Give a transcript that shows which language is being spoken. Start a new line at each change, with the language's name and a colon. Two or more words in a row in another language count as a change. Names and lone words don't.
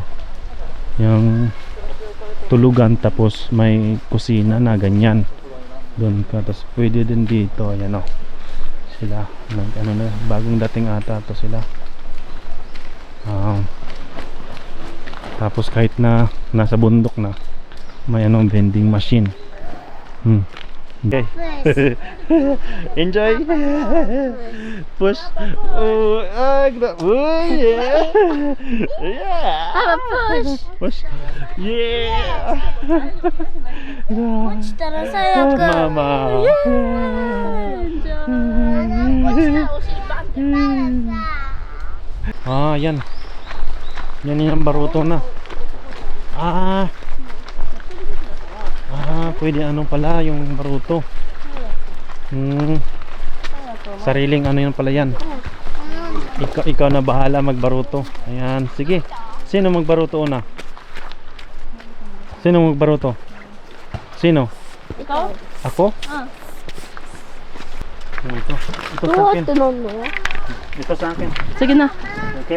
Filipino: Yung tulugan tapos may kusina na ganyan. Doon ka, tapos pwede din dito. Yan oh. Sila ano na, bagong dating ata to sila. Tapos kahit na nasa bundok na, may
English: vending machine. Okay. Enjoy. Push. Oh, yeah. Yeah. Have a push. Push. Yeah.
Japanese: 落ちたら最悪。 Mama. 落ちたらお尻バンってならさ。
Filipino: Yan. Yan yung baruto na. Pwede ano pala yung baruto. Sariling ano yun pala yan. Ikaw na bahala magbaruto. Ayan, sige. Sino magbaruto una? Sino magbaruto? Sino? Ikaw? Ako? Ito. Ito sa akin.
Japanese: 飲むの？
Filipino: Ito sa akin. Sige na. Okay?